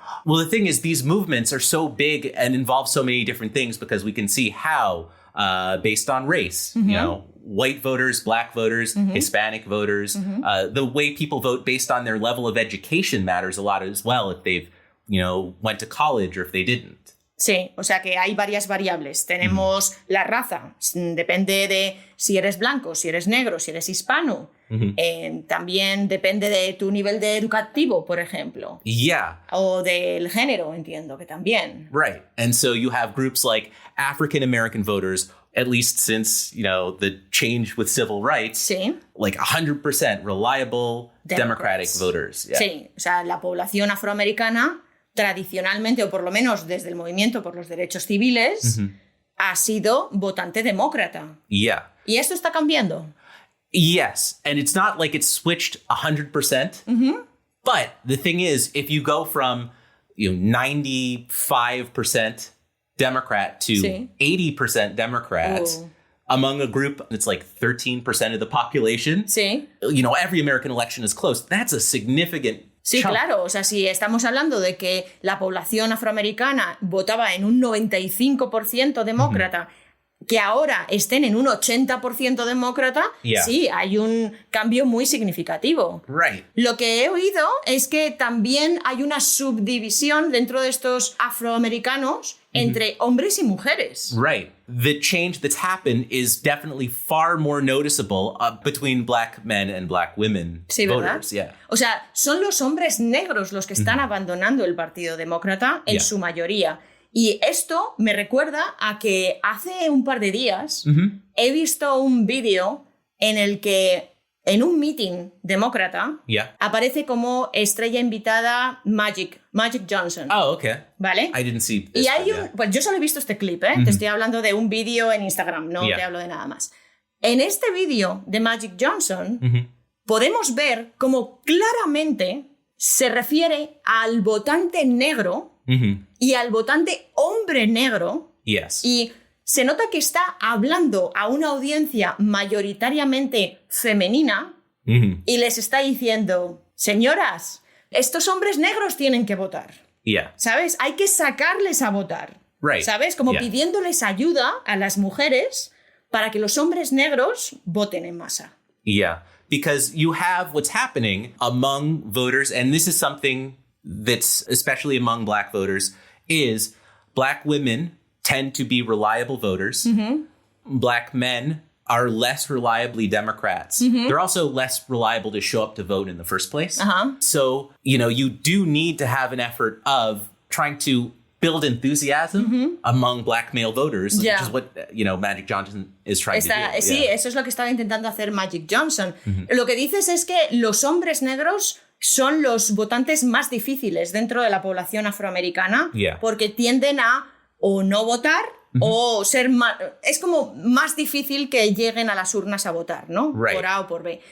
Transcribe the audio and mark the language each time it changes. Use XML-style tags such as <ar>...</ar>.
<en>Well, the thing is, these movements are so big and involve so many different things because we can see how, based on race, you know, white voters, black voters, Hispanic voters, the way people vote based on their level of education matters a lot as well if they've, you know, went to college or if they didn't.</en> <es>Sí, o sea que hay varias variables. Tenemos la raza, depende de si eres blanco, si eres negro, si eres hispano. También depende de tu nivel de educativo, por ejemplo.</es> <en>Yeah.</en> <es>O del género, entiendo que también.</es> <en>Right. And so you have groups like African American voters, at least since, you know, the change with civil rights,</en> <es>sí.</es> <en>Like 100% reliable Democratic voters. Yeah.</en> <es>Sí, o sea, la población afroamericana tradicionalmente, o por lo menos desde el movimiento por los derechos civiles, ha sido votante demócrata.</es> <en>Yeah.</en> <es>¿Y esto está cambiando?</es> <en>Yes. And it's not like it's switched 100%. But the thing is, if you go from, you know, 95% Democrat to 80% Democrats among a group that's like 13% of the population, you know, every American election is close. That's a significant</en> <es>Sí, claro. O sea, si estamos hablando de que la población afroamericana votaba en un 95% demócrata, que ahora estén en un 80% demócrata, sí, hay un cambio muy significativo.</es> <en>Right.</en> <es>Lo que he oído es que también hay una subdivisión dentro de estos afroamericanos entre hombres y mujeres.</es> <en>Right. The change that's happened is definitely far more noticeable between black men and black women voters. Yeah.</en> <es>O sea, son los hombres negros los que están abandonando el Partido Demócrata en su mayoría. Y esto me recuerda a que hace un par de días he visto un vídeo en el que en un meeting demócrata aparece como estrella invitada Magic Johnson.</es> <en>Oh, okay.</en> <es>¿Vale?</es> <en>I didn't see this</en> <es>y hay pues yo solo he visto este clip, Te estoy hablando de un vídeo en Instagram, no te hablo de nada más. En este vídeo de Magic Johnson podemos ver cómo claramente se refiere al votante negro y al votante hombre negro.</es> <en>Yes.</en> <es>Y se nota que está hablando a una audiencia mayoritariamente femenina y les está diciendo, señoras, estos hombres negros tienen que votar. ¿Sabes? Hay que sacarles a votar.</es> <en>Right.</en> <es>¿Sabes? Como pidiéndoles ayuda a las mujeres para que los hombres negros voten en masa.</es> <en>Yeah. Because you have what's happening among voters, and this is something that's especially among black voters, is black women tend to be reliable voters. Black men are less reliably Democrats. They're also less reliable to show up to vote in the first place. So, you know, you do need to have an effort of trying to build enthusiasm among black male voters, which is what, you know, Magic Johnson is trying to do.</en> <es>Sí, eso es lo que estaba intentando hacer Magic Johnson. Lo que dices es que los hombres negros son los votantes más difíciles dentro de la población afroamericana porque tienden a o no votar o ser más... Es como más difícil que lleguen a las urnas a votar, ¿no? Por A o por B.</es>